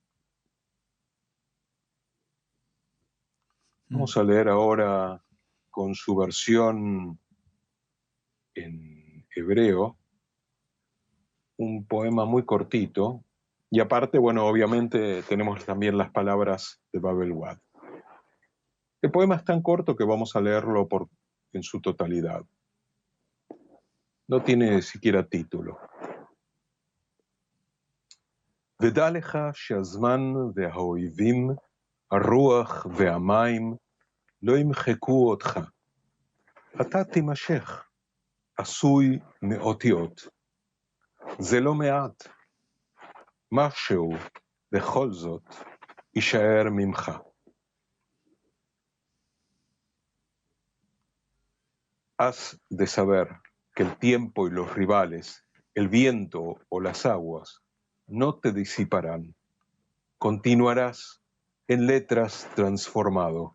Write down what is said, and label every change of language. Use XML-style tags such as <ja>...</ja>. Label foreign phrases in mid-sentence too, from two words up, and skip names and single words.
<es>Vamos a leer ahora con su versión en hebreo un poema muy cortito, y aparte, bueno, obviamente tenemos también las palabras de Babel Wad. El poema es tan corto que vamos a leerlo en su totalidad. No tiene siquiera título.</es> <he>ודע לך שהזמן והאויבים, הרוח והמים, לא ימחקו אותך. אתה תימשך, עשוי מאותיות. זה לא מעט. משהו בכל זאת יישאר ממך.</he> <es>Has de saber que el tiempo y los rivales, el viento o las aguas, no te disiparán. Continuarás en letras transformado.</es>